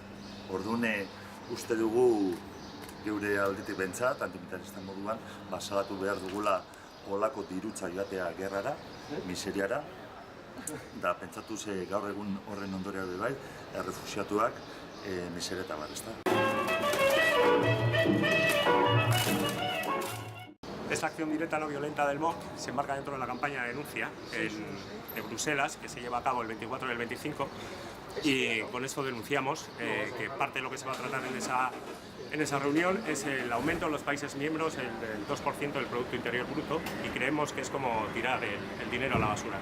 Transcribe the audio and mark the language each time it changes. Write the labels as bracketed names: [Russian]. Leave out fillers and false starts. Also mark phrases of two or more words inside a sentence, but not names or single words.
[Basque] Orduan uste dugu geure aldetik bentsat, antimilitarista moduan, salatu behar dugula olako dirutza joatea gerrara, miseriara, da pentsatu ze gaur egun horren ondorea bai, errefuxiatuak miseria eta bar, ezta? [Spanish] Esta acción directa no violenta del MOC se enmarca dentro de la campaña de denuncia en Bruselas, que se lleva a cabo el 24 y el 25, y con esto denunciamos que parte de lo que se va a tratar en esa reunión es el aumento en los países miembros del 2% del Producto Interior Bruto, y creemos que es como tirar el dinero a la basura.